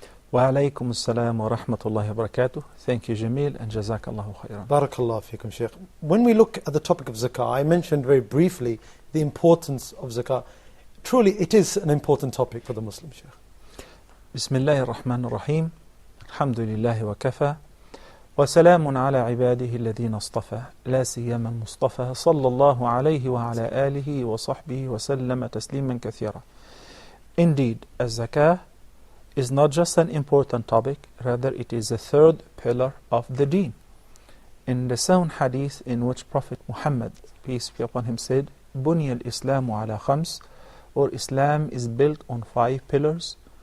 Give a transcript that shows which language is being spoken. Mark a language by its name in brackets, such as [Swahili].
[Arabic] Wa alaykum assalam wa rahmatullahi wa barakatuh. [English] Thank you, Jamil, and [Arabic] jazakallahu khairan. Barakallahu fikum, Sheikh. [English] When we look at the topic of Zakah, I mentioned very briefly the importance of Zakah. Truly, it is an important topic for the Muslim, Sheikh. [Arabic] Bismillahir Rahmanir Rahim. Alhamdulillahi wa kafa. وسلام على عباده الذين اصطفى لا سيما المصطفى صلى الله عليه وعلى آله وصحبه وسلم تسليما كثيرا. [English] Indeed, zakah is not just an important topic, rather it is the third pillar of the deen. In the sound hadith in which Prophet Muhammad, peace be upon him, said, [Arabic] بُنِيَ الْإِسْلَامُ عَلَى خَمْسٍ, [English] or Islam is built on 5 pillars.